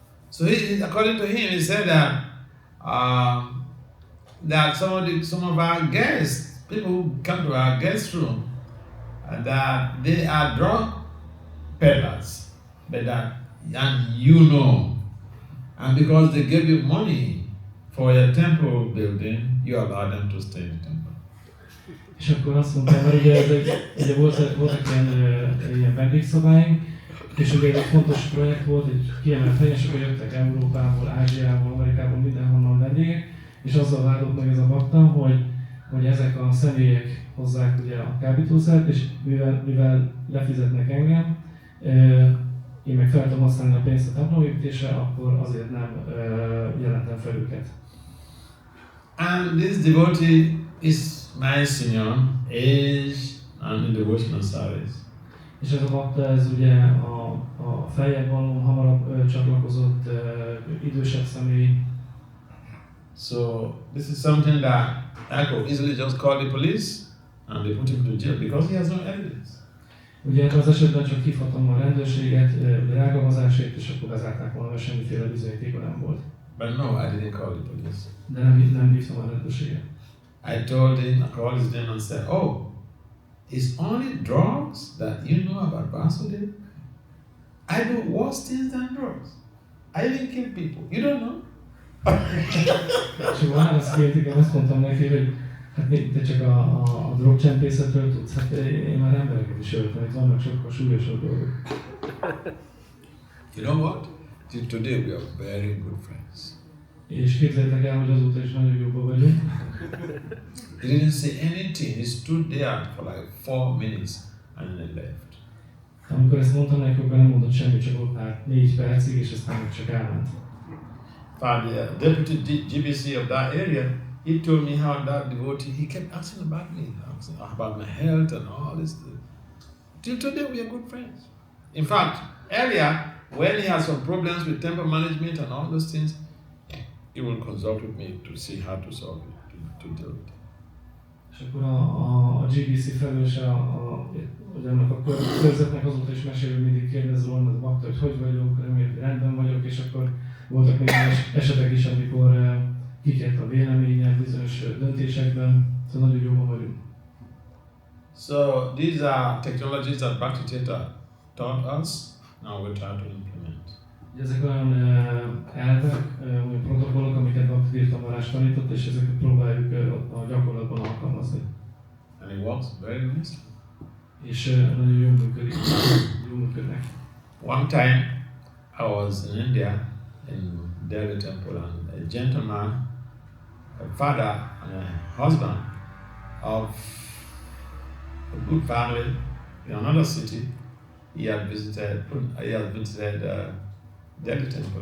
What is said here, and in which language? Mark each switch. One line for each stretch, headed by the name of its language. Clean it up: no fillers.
English: So according to him, he said that that some of our guests, people who come to our guest room, that they are drug peddlers, and you know, and because they give you money for your temple building, you allow them to stay in the temple.
Hungarian: És akkor azt mondtam, hogy ugye voltak ilyen vendégszobáink, és ugye egy fontos projekt volt, egy kiemelt helyen, és akkor jöttek Európából, Ázsiából, Amerikából, mindenhonnan vendégek, és azzal vádolt meg ez a bakta, hogy ezek a személyek hozzák ugye a kábítószert, és mivel lefizetnek engem, én meg fel tudom használni a pénzt a templomépítésre, akkor azért nem jelentem fel őket.
English: And this devotee is nice in your age and in devotional service.
Hungarian: És ez a bakta, ez ugye a feljebb való, hamarabb csatlakozott idősebb személy.
English: So this is something that I could easily just call the police and they put him to jail because he has no evidence.
Hungarian: Ugye az esetben csak hívhatom a rendőrséget rágalmazásért, és akkor bezárták volna, mert semmiféle bizonyítéka nem volt.
English: But no, I didn't call the police.
Hungarian: De nem hívtam a rendőrséget.
English: I told him, I called his name and said, oh, it's only drugs that you know about Vasudeva? I do worse things than drugs. I even kill people. You don't know?
Hungarian: És válaszként igen, azt mondtam neki, hogy hát te csak a drogcsempészetről tudsz, hát én már embereket is öltem, itt vannak sokkal súlyosabb dolgok.
English: You know what? Till today we are very good friends.
Hungarian: És képzeljétek el, hogy azóta is nagyon jóban vagyunk.
English: He didn't say anything. He stood there for like 4 minutes and then left.
Hungarian: Amikor ezt mondtam neki, akkor nem mondott semmit, csak ott állt 4 percig, és aztán meg csak elment.
English: The deputy GBC of that area, he told me how that devotee, he kept asking about me, asking about my health and all this. Till today we are good friends. In fact, earlier, when he has some problems with temple management and all those things, he will consult with me to see how to solve it, to deal with it.
Hungarian: És akkor a GBC felelőse annak a körzetnek azóta is mesél, hogy mindig kérdez róla, az bakta, hogy vagyok, rendben vagyok, és akkor voltak még esetek is, amikor kikért a véleménye bizonyos döntésekben, szóval nagyon jóban vagyunk.
English: So these are technologies that Bhakti Theta taught us Now we try to implement.
Hungarian: Ezek olyan elvek, olyan protokollok, amiket Bhakti Maharaja tanított, és ezeket próbáljuk a gyakorlatban alkalmazni.
English: And it works very nicely.
Hungarian: És nagyon jól működik, jól működnek.
English: One time I was in India, in Delhi temple, and a gentleman, a father and a husband of a good family in another city, he had visited Delhi temple.